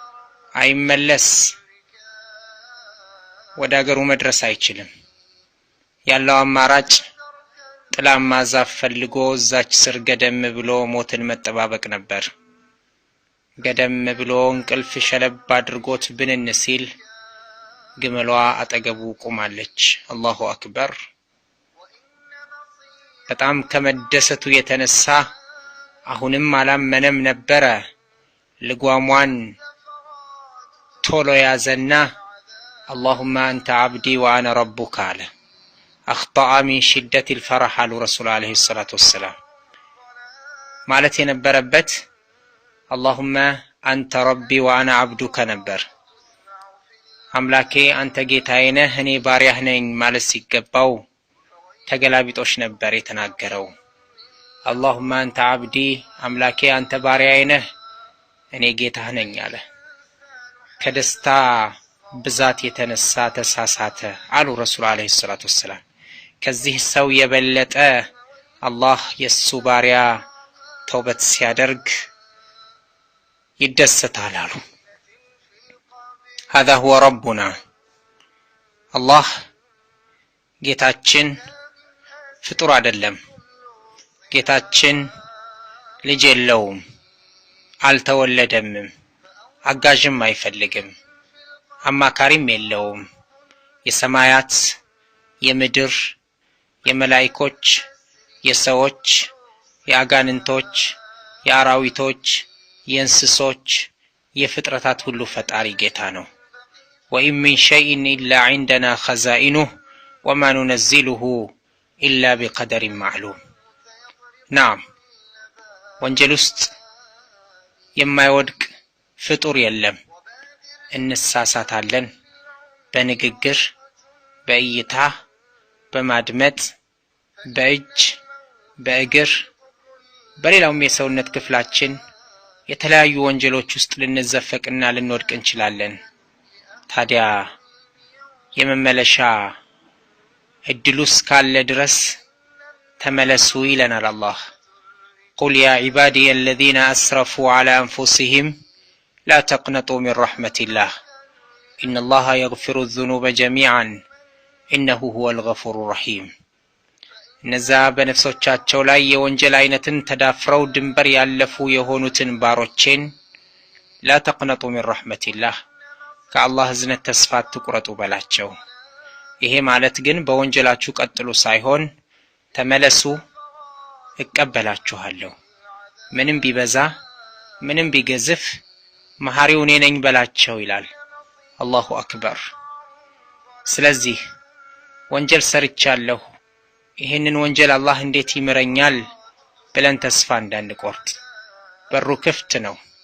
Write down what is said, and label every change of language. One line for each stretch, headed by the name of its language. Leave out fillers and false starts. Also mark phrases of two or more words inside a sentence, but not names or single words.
Amharic: አይመለስ፣ ወደ አገሩ መድረስ አይችልም። ያለው አማራጭ ጥላማ ዛፍ ፈልጎ እዛች ስር ገደም ብሎ ሞትን መጠባበቅ ነበር። ገደም ብሎ እንቅልፍ ሸለብ አድርጎት ብንን ሲል ግመሏ አጠገቡ ቆማለች።
Arabic: الله أكبر።
Amharic: በጣም ከመደሰቱ የተነሳ አሁንም አላመነም ነበረ። ልጓሟን ቶሎ ያዘና
Arabic: اللهم أنت عبدي وأنا ربك
Amharic: አለ።
Arabic: أخطأ من شدة الفرح
Amharic: አሉ ረሱል
Arabic: عليه الصلاة والسلام።
Amharic: ማለት የነበረበት
Arabic: اللهم أنت ربي وأنا عبدك
Amharic: ነበር። አምላኬ አንተ ጌታዬ ነህ እኔ ባሪያህ ነኝ ማለት ሲገባው ተገላቢጦሽ ነበር የተናገረው።
Arabic: اللهم أنت عبدي
Amharic: አምላኬ አንተ ባሪያዬ ነህ እኔ ጌታህ ነኝ አለ። ከደስታ ብዛት የተነሳ ተሳሳተ አሉ ረሱል
Arabic: عليه الصلاة والسلام።
Amharic: ከዚህ ሰው የበለጠ አላህ የሱ ባሪያ ተውበት ሲያደርግ ይደሰታል አሉ።
Arabic: هذا هو ربنا
Amharic: الله ጌታችን ፍጡር አይደለም። ጌታችን ልጅ የለውም፣ አልተወለደም፣ አጋዥም አይፈልግም፣ አማካሪም የለውም። የሰማያት የምድር የመላእክቶች የሰዎች የአጋንንቶች የአራዊቶች የእንስሶች የፍጥረታት ሁሉ ፈጣሪ ጌታ ነው።
Arabic: وإن من شيء إلا عندنا خزائنه وما ننزله إلا بقدر معلوم።
Amharic: نعم ወንጀል ውስጥ የማይወድቅ ፍጡር የለም። እንሳሳታለን በንግግር በእይታ በማድመጥ በእጅ በእግር በሌላውም የሰውነት ክፍላችን የተለያዩ ወንጀሎች ውስጥ ልንዘፈቅና ልንወድቅ እንችላለን። ታዲያ የመመለሻ እድሉስ ካለ ድረስ ተመለሱ ይለናል አላህ።
Arabic: قل يا عبادي الذين أسرفوا على أنفسهم لا تقنطوا من رحمة الله إن الله يغفر الذنوب جميعا إنه هو الغفور الرحيم።
Amharic: እነዛ በነፍሶቻቸው ላይ የወንጀል አይነትን ተዳፍረው ድንበር ያለፉ የሆኑትን ባሮቼን
Arabic: لا تقنطوا من رحمة الله
Amharic: ከአላህ እዝነት ተስፋ አትቁረጡ በላቸው። ይሄ ማለት ግን በወንጀላችሁ ቀጥሉ ሳይሆን ተመለሱ እቀበላችኋለሁ፣ ምንም ቢበዛ ምንም ቢገዝፍ መሐሪው እኔ ነኝ በላቸው ይላል።
Arabic: الله أكبر።
Amharic: ስለዚህ ወንጀል ሰርቻለሁ፣ ይሄንን ወንጀል አላህ እንዴት ይምረኛል ብለን ተስፋ እንዳንቆርጥ በሩ ክፍት ነው።